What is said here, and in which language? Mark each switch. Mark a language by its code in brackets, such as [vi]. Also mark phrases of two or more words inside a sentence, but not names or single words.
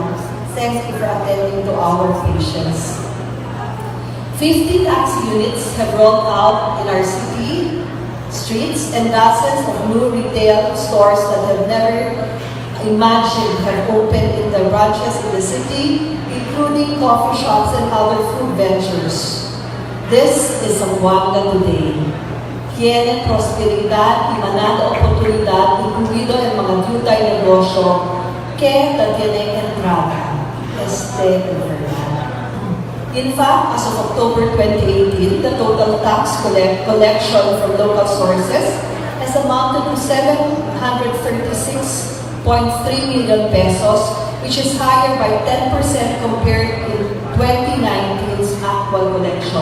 [en] Thank you for attending to our patients. 50 taxi units have rolled out in our city streets, and dozens of new retail stores that have never imagined have opened in the branches in the city, including coffee shops and other food ventures. This is Zamboanga today. [cbk] Tiene prosperidad y manada oportunidad, incluido el mga jutay negosyo que tiene entrada. [en] In fact, as of October 2018, the total tax collection from local sources has amounted to 736.3 million pesos, which is higher by 10% compared to 2019's actual collection.